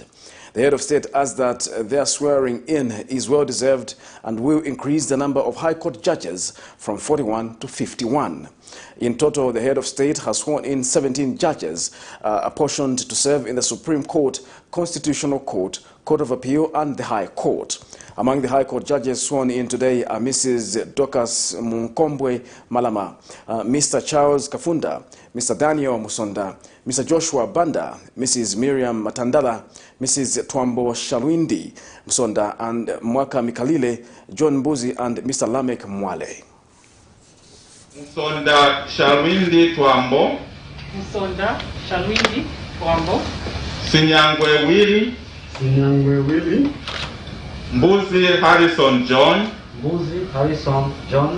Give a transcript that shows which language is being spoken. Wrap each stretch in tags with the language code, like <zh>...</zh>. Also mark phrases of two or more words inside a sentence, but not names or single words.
<en>The head of state adds that their swearing in is well deserved and will increase the number of High Court judges from 41 to 51. In total, the head of state has sworn in 17 judges apportioned to serve in the Supreme Court, Constitutional Court, Court of Appeal and the High Court. Among the High Court judges sworn in today are Mrs. Dorcas Munkombwe Malama, Mr. Charles Kafunda, Mr. Daniel Musonda, Mr. Joshua Banda, Mrs. Miriam Matandala, Mrs. Twambo Shalwindi Musonda, and Mwaka Mikalile, John Mbuzi, and Mr. Lamek Mwale. Musonda Shalwindi Twambo. Musonda Shalwindi Twambo. Sinyangwe Willy. Sinyangwe Willy. Mbuzi Harrison John. Mbuzi Harrison John.</en>